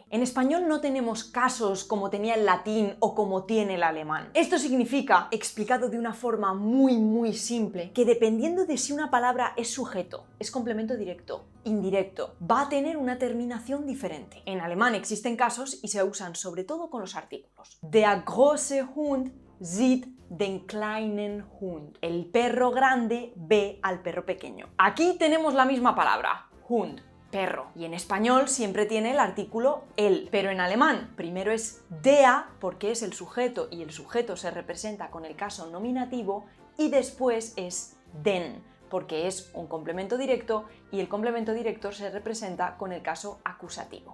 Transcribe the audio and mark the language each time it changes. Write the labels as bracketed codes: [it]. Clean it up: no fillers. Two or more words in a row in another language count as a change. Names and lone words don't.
[es] En español no tenemos casos como tenía el latín o como tiene el alemán. Esto significa, explicado de una forma muy simple, que dependiendo de si una palabra es sujeto, es complemento directo, indirecto, va a tener una terminación diferente. En alemán existen casos y se usan sobre todo con los artículos. [de] Der große Hund sieht den kleinen Hund. [es] El perro grande ve al perro pequeño. Aquí tenemos la misma palabra, Hund, perro. Y en español siempre tiene el artículo el, pero en alemán primero es der porque es el sujeto y el sujeto se representa con el caso nominativo y después es den, porque es un complemento directo y el complemento directo se representa con el caso acusativo.